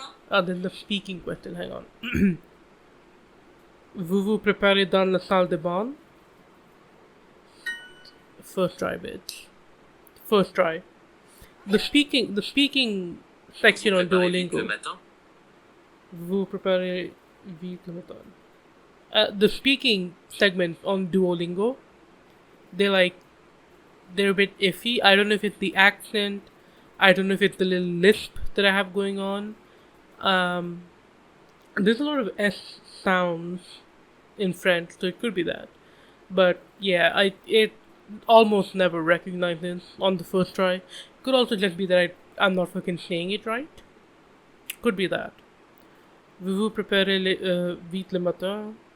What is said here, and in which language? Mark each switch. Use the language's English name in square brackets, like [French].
[English] Then the speaking question, hang on. [French] Vous vous préparez dans la salle de bain? [English] First try, bitch. First try. The speaking section on Duolingo. [French] Vous préparez vite le matin. [English] The speaking segment on Duolingo, they're a bit iffy. I don't know if it's the accent. I don't know if it's the little lisp that I have going on. There's a lot of S sounds in French, so it could be that. But yeah, it almost never recognizes on the first try. Could also just be that I'm not fucking saying it right. Could be that. [French] Vous préparez vite le matin?